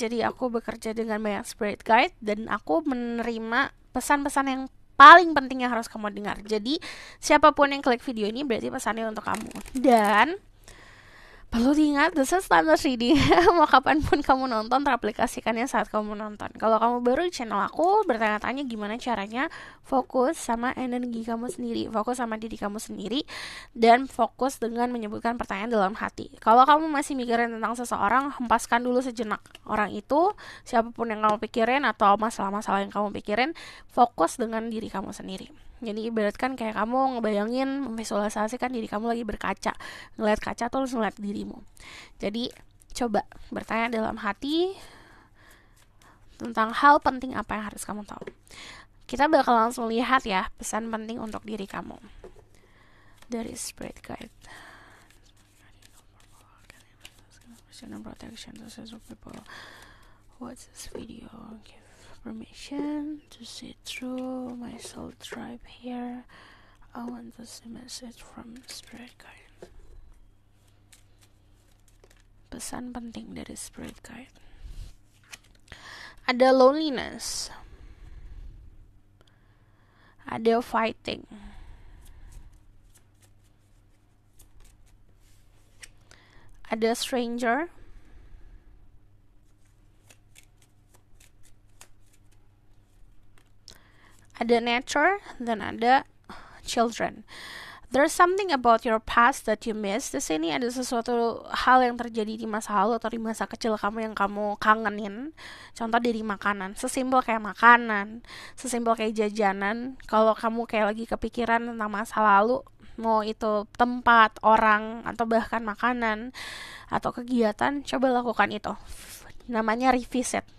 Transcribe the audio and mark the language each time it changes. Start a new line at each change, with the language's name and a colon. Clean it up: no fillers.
Indonesian: Jadi, aku bekerja dengan banyak Spirit Guide dan aku menerima pesan-pesan yang paling penting yang harus kamu dengar. Jadi, siapapun yang klik video ini berarti pesannya untuk kamu. Dan perlu diingat,
English: this is timeless reading.
Indonesian: Mau kapanpun kamu nonton, teraplikasikannya saat kamu nonton. Kalau kamu baru di channel aku, bertanya-tanya gimana caranya fokus sama energi kamu sendiri, fokus sama diri kamu sendiri, dan fokus dengan menyebutkan pertanyaan dalam hati. Kalau kamu masih mikirin tentang seseorang, hempaskan dulu sejenak orang itu, siapapun yang kamu pikirin atau masalah-masalah yang kamu pikirin, fokus dengan diri kamu sendiri. Jadi ibaratkan kayak kamu ngebayangin, memvisualisasikan diri kamu lagi berkaca, ngeliat kaca terus ngeliat dirimu. Jadi coba bertanya dalam hati tentang hal penting apa yang harus kamu tahu. Kita bakal langsung lihat ya pesan penting untuk diri kamu dari Spirit Guide.
English: Protection to sense of people. What's this video? Give permission to see through my soul tribe here. I want to see message from Spirit Guide.
Indonesian: Pesan penting dari Spirit Guide. Ada loneliness. Ada fighting. Ada stranger. Ada nature dan ada children.
English: There's something about your past that you miss.
Indonesian: Di sini ada sesuatu hal yang terjadi di masa lalu atau di masa kecil kamu yang kamu kangenin. Contoh dari makanan, sesimpel kayak makanan, sesimpel kayak jajanan. Kalau kamu kayak lagi kepikiran tentang masa lalu, mau itu tempat, orang, atau bahkan makanan atau kegiatan, coba lakukan itu. Namanya revisit.